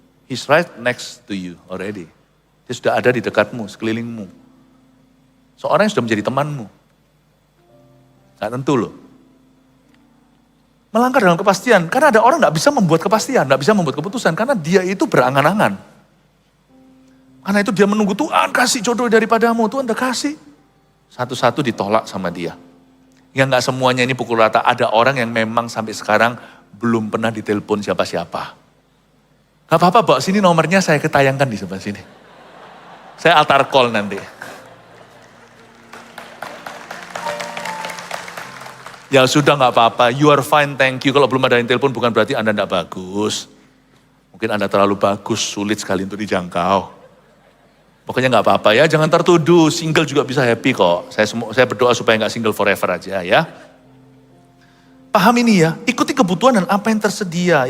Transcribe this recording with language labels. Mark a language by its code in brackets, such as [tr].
[en] He's right next to you already. [id] Dia sudah ada di dekatmu, sekelilingmu. Seorang yang sudah menjadi temanmu. Gak tentu loh. Melangkah dalam kepastian. Karena ada orang gak bisa membuat kepastian, gak bisa membuat keputusan. Karena dia itu berangan-angan. Karena itu dia menunggu Tuhan kasih jodoh daripadamu. Tuhan udah kasih. Satu-satu ditolak sama dia. Ya gak semuanya ini pukul rata. Ada orang yang memang sampai sekarang belum pernah ditelepon siapa-siapa. Gak apa-apa, bawa sini nomornya saya ketayangkan di sebelah sini. Saya altar call nanti. Ya sudah gak apa-apa, [en] you are fine, thank you. [id] Kalau belum ada yang telepon bukan berarti Anda gak bagus. Mungkin Anda terlalu bagus, sulit sekali untuk dijangkau. Pokoknya gak apa-apa ya, jangan tertuduh. Single juga bisa happy kok. Saya berdoa supaya gak single forever aja ya. Paham ini ya, ikuti kebutuhan dan apa yang tersedia.